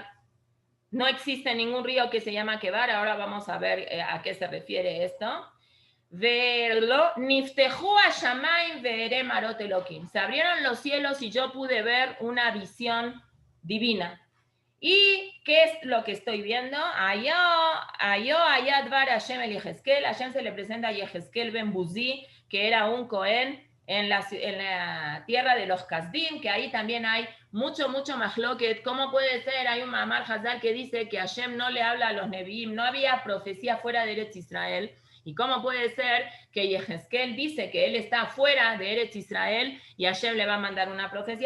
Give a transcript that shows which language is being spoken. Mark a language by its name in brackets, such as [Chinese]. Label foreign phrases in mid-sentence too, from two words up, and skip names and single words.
[Spanish] No existe ningún río que se llama Kebar, ahora vamos a ver a qué se refiere esto. Se abrieron los cielos y yo pude ver una visión divina. ¿Y qué es lo que estoy viendo? [Hebrew] ויהי דבר השם אל יחזקאל. [Spanish] Hashem se le presenta a Yehezkel ben Buzi, que era un Cohen en la tierra de los Kasdim, que ahí también hay mucho mahloket. ¿Cómo puede ser? Hay un [Hebrew] מאמר חז"ל [Spanish] que dice que Hashem no le habla a los Nevi'im, no había profecía fuera de [Hebrew] ארץ ישראל. [Spanish] ¿Y cómo puede ser que Yehezkel dice que él está fuera de [Hebrew] ארץ ישראל [Spanish] y Hashem le va a mandar una profecía?